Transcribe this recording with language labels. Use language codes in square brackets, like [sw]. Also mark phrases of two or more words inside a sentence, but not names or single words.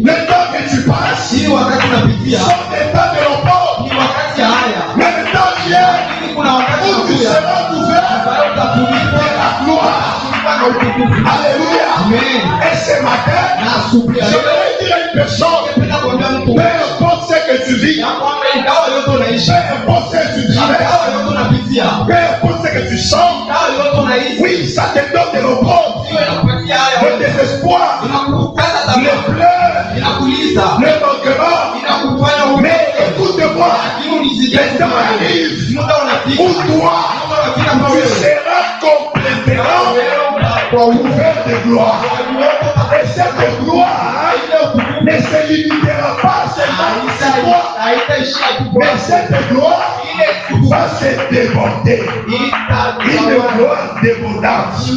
[fr] Le temps que tu passes [sw] Hii wakati unapitia [fr] sont des temps de l'opprobre. [sw] ni wakati ya haya, [fr] Mais le temps vient [sw] lakini kuna wakati [fr] où tu [sw] unakuja [fr] seras couvert [sw] ambayo utafunikwa [fr] de la gloire. [sw] na utukufu. [fr] Alléluia. [sw] Amen. [fr] Et ce matin, [sw] Na asubuhi ya [fr] je [sw] leo [fr] voudrais dire à une personne, [sw] napenda kuambia mtu [fr] peu importe ce que tu vis, [sw] ya kwamba ingawa yote unaishi, [fr] peu importe ce que tu [sw] ingawa [fr] traverses, [sw] yote unapitia, [fr] peu importe ce que tu sens, [sw] ingawa yote unaishi, [fr] oui, ça te donne de l'opprobre, [sw] hiyo inakupatia haya, [fr] le désespoir, [sw] inakukata [fr] les [sw] tamaa, [fr] pleurs, [sw] inakuliza, [fr] le manquement. [sw] inakufanya [fr] Mais écoute-moi, [sw] lakini unisikie. [fr] le temps arrive [sw] Muda unafika, [fr] où toi, [sw] muda unafika ambao [fr] tu [sw] wewe [fr] seras complètement couvert de gloire. Et cette gloire ne se limitera pas seulement à toi, mais cette gloire va se déborder. Une gloire débordante.